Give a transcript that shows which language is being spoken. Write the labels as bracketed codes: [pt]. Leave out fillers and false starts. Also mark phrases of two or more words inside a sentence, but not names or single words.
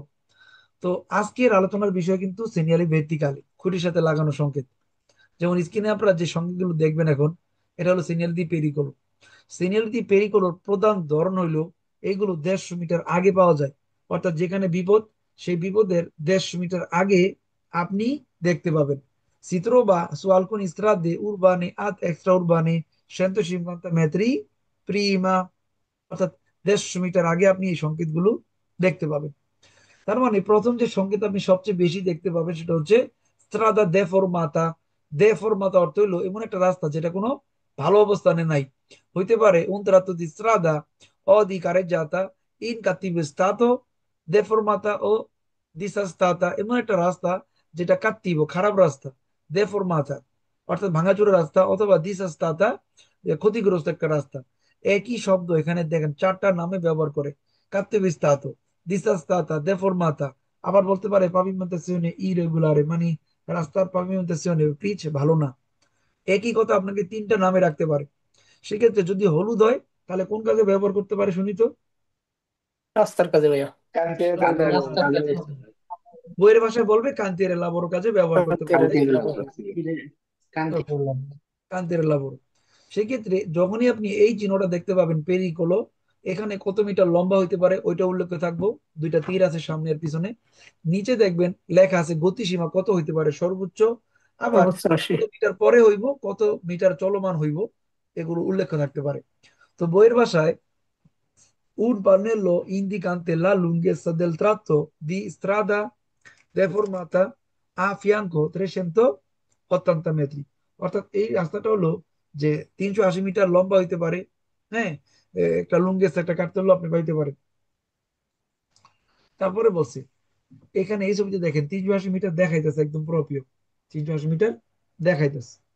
[bn] তো আজকের আলোচনার বিষয় কিন্তু [it] segnali verticali, [bn] খুঁটির সাথে লাগানো সংকেত। যেমন স্ক্রিনে আপনারা যে সংকেতগুলো দেখবেন এখন, এটা হলো [it] segnale di pericolo. segnale di pericolo [bn] প্রধান ধরন হইলো, এইগুলো 150 মিটার আগে পাওয়া যায়। অর্থাৎ যেখানে বিপদ, সেই বিপদের 150 মিটার আগে আপনি দেখতে পাবেন। [it] Si trova su alcune strade urbane ad extraurbane 150 metri prima, [bn] অর্থাৎ 150 মিটার আগে আপনি এই সংকেতগুলো দেখতে পাবেন। তার মানে প্রথম যে সংকেত আপনি সবচেয়ে বেশি দেখতে পাবেন সেটা হচ্ছে [it] strada deformata. [bn] দেফরমাতা অর্থ হলো এমন একটা রাস্তা যেটা কোনো ভালো অবস্থানে নাই। হইতে পারে [it] un tratto di strada o di carreggiata in cattivo stato, [bn] deformata ও disastata, এমন একটা রাস্তা যেটা কাত্তিব, খারাপ রাস্তা, দেফরমাতা অর্থাৎ ভাঙাচোরা রাস্তা, অথবা দিসাস্তাতা, ক্ষতিগ্রস্ত একটা রাস্তা। একই শব্দ এখানে দেখেন চারটা নামে ব্যবহার করে, [it] cattivo stato, [bn] দিসাস্তাতা, দেফরমাতা। আবার বলতে পারে [it] pavimentazione irregolare, [bn] মানে রাস্তার পাভিমেন্টাসিওনে, পিচ ভালো না। একই কথা আপনাকে তিনটা নামে রাখতে পারে। সেক্ষেত্রে যদি হলুদ হয়, তাহলে কোন কাজে ব্যবহার করতে পারে শুনি তো? রাস্তার কাজে ভাইয়া। [it] Cantiere del [bn] রাস্তার [it] lavoro. [bn] রাস্তার কাছে। বইয়ের ভাষায় বলবে [it] cantiere lavoro [bn] কাজে ব্যবহার করতে পারে, তাই [it] Cantiere [bn] তো? [it] del lavoro, sì. [bn] ওকে, [it] cantiere lavoro. [bn] সেক্ষেত্রে যখনই আপনি এই চিহ্নটা দেখতে পাবেন পেরিকোলো, এখানে কত মিটার লম্বা হইতে পারে ওইটা উল্লেখ থাকবো। দুইটা তীর আছে সামনে আর পিছনে। নিচে দেখবেন লেখা আছে গতিসীমা কত হইতে পারে সর্বোচ্চ, আবার অবস্থা আসি। কত মিটার পরে হইব, কত মিটার চলমান হইব, এগুলো উল্লেখ থাকতে পারে। তো বইয়ের ভাষায় [it] un pannello indicante la lunghezza del tratto di strada deformata a fianco 380 metri, [bn] অর্থাৎ এই রাস্তাটা হলো যে 380 মিটার লম্বা হইতে পারে। হ্যাঁ, একটা লুঙ্গেস একটা কাটতে হলো আপনি পাইতে পারেন। তারপরে বলছি, এখানে এই ছবিতে দেখেন 380 মিটার দেখাইতেছে, একদম প্রপিও 380 মিটার দেখাইতেছে।